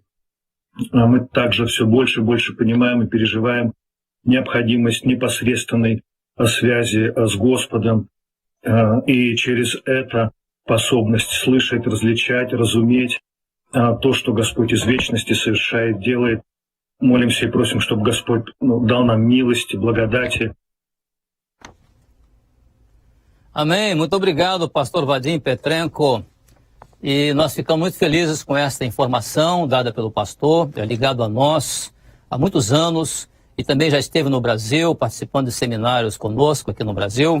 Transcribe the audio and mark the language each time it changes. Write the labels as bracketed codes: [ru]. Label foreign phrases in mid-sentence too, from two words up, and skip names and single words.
[ru] Мы также все больше и больше понимаем и переживаем необходимость непосредственной связи с Господом, и через это способность слышать, различать, разуметь то, что Господь из вечности совершает, делает. Молимся и просим, чтобы Господь дал нам милости, благодати. [pt] Amém. Muito obrigado, pastor Vadim Petrenko. E nós ficamos muito felizes com esta informação dada pelo pastor, ligado a nós há muitos anos, e também já esteve no Brasil, participando de seminários conosco aqui no Brasil.